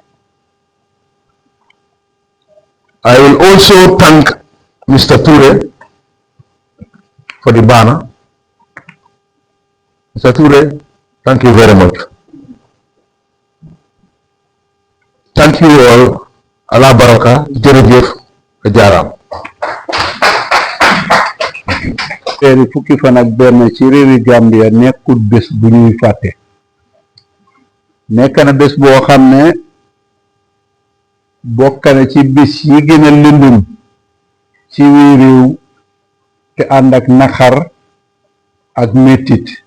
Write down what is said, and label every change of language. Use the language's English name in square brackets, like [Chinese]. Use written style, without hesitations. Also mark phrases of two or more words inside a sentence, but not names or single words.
[English] I will also thank Mr. Ture for the banner. Mr. Ture, thank you very much. Thank you all. [Wolof] Allah baraka, jërëjëf, jaaraam. Teeri fukki fan ak benn ci réewi Gambia nekkul bés bu ñuy fàtte. Nekk na bés boo xam ne bokk na ci bés yi gën a lëndëm ci wii réew te ànd ak naxar ak mettit.